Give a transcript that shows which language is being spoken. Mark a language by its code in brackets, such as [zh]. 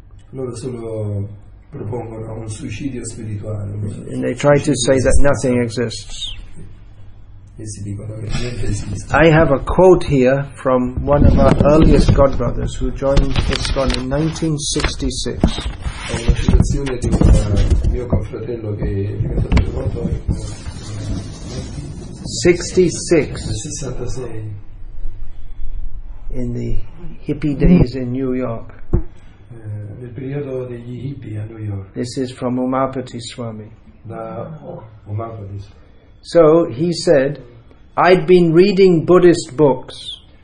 [it] Loro solo propongono un suicidio spirituale. [en] And they try to say that nothing exists. [it] Essi dicono che niente esiste. [en] I have a quote here from one of our earliest godbrothers who joined ISKCON in 1966. [it] È una citazione di un mio confratello che è diventato devoto nel 66, [en] in the hippie days in New York. [it] nel periodo degli hippie a New York. [en] This is from Umapati Swami. [it] Da Umapati. [en] So he said, I'd been reading Buddhist books.